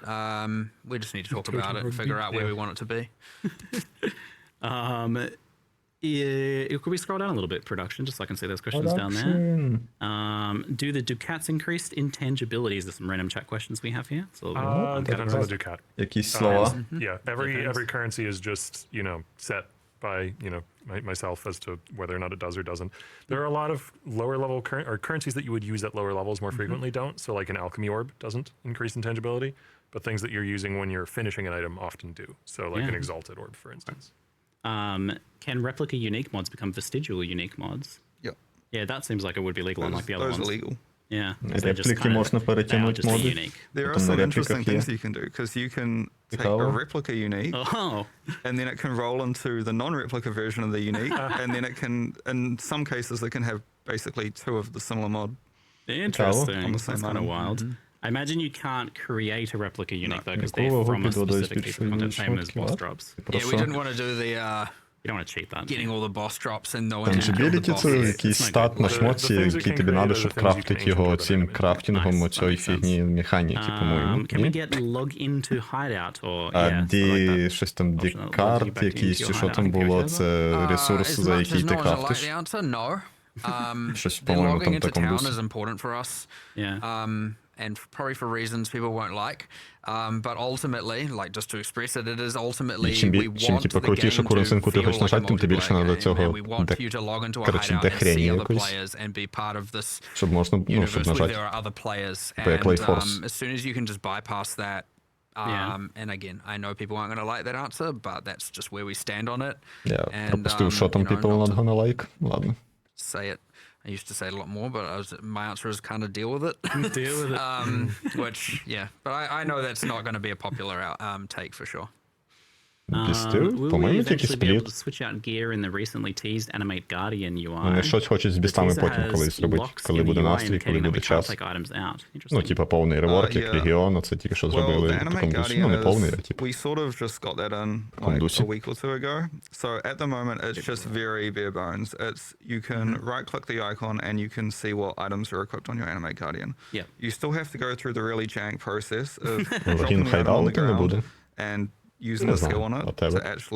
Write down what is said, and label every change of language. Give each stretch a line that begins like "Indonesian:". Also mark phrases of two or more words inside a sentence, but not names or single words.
English: We just need to talk about it and figure out where we want it to be. Could we scroll down a little bit, production, just so I can see those questions down there? Do the Ducats increased intangibilities? There's some random chat questions we have here. So Depends on the Ducat.
Ukrainian: Якісь слова.
English: Yeah, every currency is just, you know, set by, you know, myself as to whether or not it does or doesn't. There are a lot of lower level currencies that you would use at lower levels more frequently don't. So like an alchemy orb doesn't increase intangibility, but things that you're using when you're finishing an item often do. So like an exalted orb, for instance. Can replica unique mods become vestigial unique mods? Yep. Yeah, that seems like it would be legal, unlike the other ones. Those are legal. Yeah.
Ukrainian: Репліки можна перетягнути моди.
English: There are some interesting things you can do, because you can take a replica unique, and then it can roll into the non-replica version of the unique, and then it can, in some cases, it can have basically two of the similar mod. Interesting. That's kind of wild. I imagine you can't create a replica unique though, because they're from a specific piece of content, same as boss drops. Yeah, we didn't want to do the you don't want to cheat that. Getting all the boss drops and no one can Tangibility –
Ukrainian: це якийсь стат на шмотці, який тобі треба, щоб крафтити його цим крафтингом оцієї фігні механіки, по-моєму.
English: Can we get log into hideout or
Ukrainian: щось там, декарт якийсь, чи що там було, це ресурс, за який ти крафтиш. Щось, по-моєму, там в такому дусі.
English: And probably for reasons people won't like, but ultimately, like just to express it, it is ultimately we want the game to feel like a multiplayer game, and we want you to log into a hideout and see other players and be part of this universe where there are other players. And as soon as you can just bypass that, and again, I know people aren't going to like that answer, but that's just where we stand on it.
Ukrainian: Пропустив, що там
English: people not gonna like.
Ukrainian: Ладно.
English: Say it. I used to say it a lot more, but my answer is kind of deal with it. Deal with it. Which, but I know that's not going to be a popular take for sure. Will we eventually be able to switch out gear in the recently teased Animate Guardian UI?
Ukrainian: Вони щось хочуть з бістами потім колись зробити, коли буде настрій, коли буде час. Ну, типа повний реворк, як Легіон, це тільки що зробили в такому дусі. Ну, не повний, а типу.
English: We sort of just got that in like a week or two ago. So at the moment, it's just very bare bones. It's you can right-click the icon and you can see what items are equipped on your Animate Guardian. Yeah. You still have to go through the really jank process of dropping the item on the ground and using the skill on it to actually